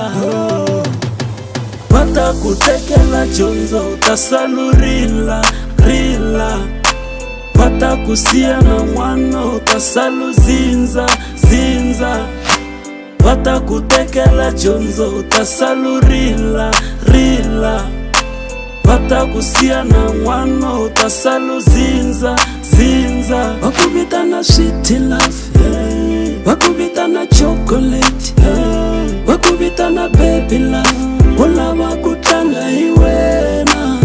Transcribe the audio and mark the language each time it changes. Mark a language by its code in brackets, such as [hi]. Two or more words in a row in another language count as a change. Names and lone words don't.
[ts] va ta ku tekela dyondzo u ta salurila va ta ku siya na n'wana u ta salu zinza va ta ku tekela dyondzo u ta salurila va ta ku siya na n'wana u ta salu zinza va ku vitana [en] sweet love [ts] va ku vitana chocolate va ku vitana [en] baby love [ts] u lava ku tlanga hi wena